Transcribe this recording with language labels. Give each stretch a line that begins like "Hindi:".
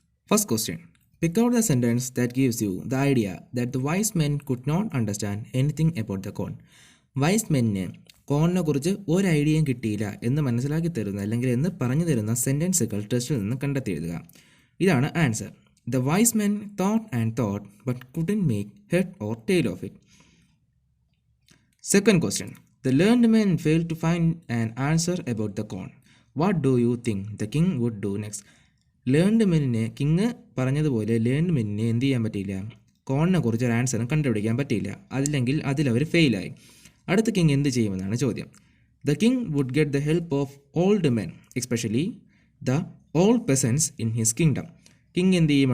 English: First question: pick out the sentence that gives you the idea that the wise men could not understand anything about the corn.
Malayalam: Vice മെന്നിന് കോണിനെ കുറിച്ച് ഒരു ഐഡിയയും കിട്ടിയില്ല എന്ന് മനസ്സിലാക്കി തരുന്ന അല്ലെങ്കിൽ എന്ന് പറഞ്ഞു തരുന്ന സെൻറ്റൻസുകൾ ടെസ്റ്റിൽ നിന്ന് കണ്ടെത്തി എഴുതുക. ഇതാണ് answer.
English: The wise men thought and thought but couldn't make head or tail of it. Second question: the learned man failed to find an answer about the corn. What do you think the king would do next?
Malayalam: Learned മെന്നിന് king പറഞ്ഞതുപോലെ learned മെന്നിന് എന്ത് ചെയ്യാൻ പറ്റിയില്ല, കോണിനെ കുറിച്ച് ഒരു ആൻസറും കണ്ടുപിടിക്കാൻ പറ്റിയില്ല. അല്ലെങ്കിൽ അതിലവർ ഫെയിലായി. അടുത്ത കിങ് എന്ത് ചെയ്യുമെന്നാണ് ചോദ്യം.
English: The king would get the help of old men, especially the old peasants in his kingdom.
Malayalam: King എന്ത് ചെയ്യും?